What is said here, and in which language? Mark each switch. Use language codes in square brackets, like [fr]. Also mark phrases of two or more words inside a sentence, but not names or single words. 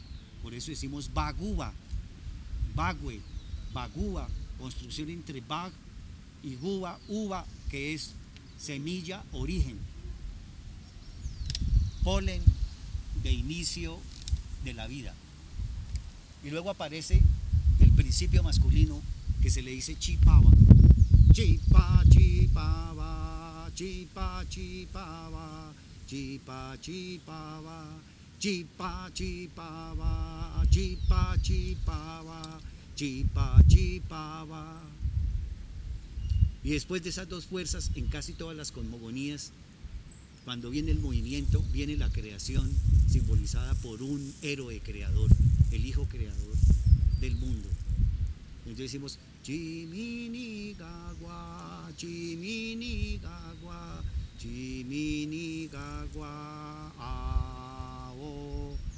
[es] Por eso decimos Baguba, Bagüe, Baguba, construcción entre Bag y Guba, Uva, que es semilla, origen, polen de inicio de la vida. Y luego aparece el principio masculino que se le dice Chipaba. [chb] Chipa, chipaba, chipa, chipaba, chipa, chipaba, chipa, chipaba, chipa, chipaba, chipa, chipaba. [es] Y después de esas dos fuerzas, en casi todas las cosmogonías, cuando viene el movimiento, viene la creación simbolizada por un héroe creador, el hijo creador del mundo. Entonces decimos Chiminigagua, Chiminigagua, Chiminigagua, ao.